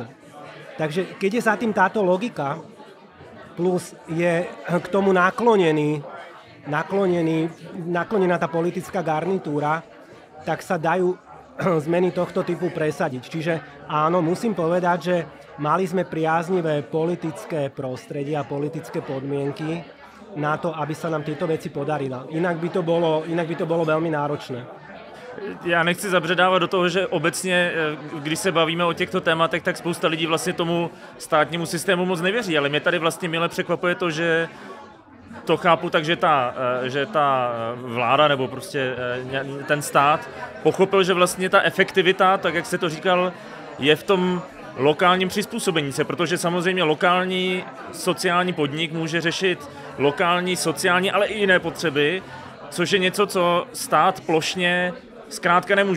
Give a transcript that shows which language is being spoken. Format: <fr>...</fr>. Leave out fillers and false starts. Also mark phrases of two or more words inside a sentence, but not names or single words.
<sk>Takže keď je za tým táto logika, plus je k tomu naklonená tá politická garnitúra, tak sa dajú zmeny tohto typu presadiť. Čiže áno, musím povedať, že mali sme priaznivé politické prostredie a politické podmienky na to, aby sa nám tieto veci podarilo. Inak by to bolo veľmi náročné.</sk> <cs>Já nechci zabředávat do toho, že obecně, když se bavíme o těchto tématech, tak spousta lidí vlastně tomu státnímu systému moc nevěří, ale mě tady vlastně mile překvapuje to, že to chápu tak, že ta vláda nebo prostě ten stát pochopil, že vlastně ta efektivita, tak jak se to říkal, je v tom lokálním přizpůsobení se, protože samozřejmě lokální sociální podnik může řešit lokální sociální, ale i jiné potřeby, což je něco, co stát plošně zkrátka nemůže.</cs>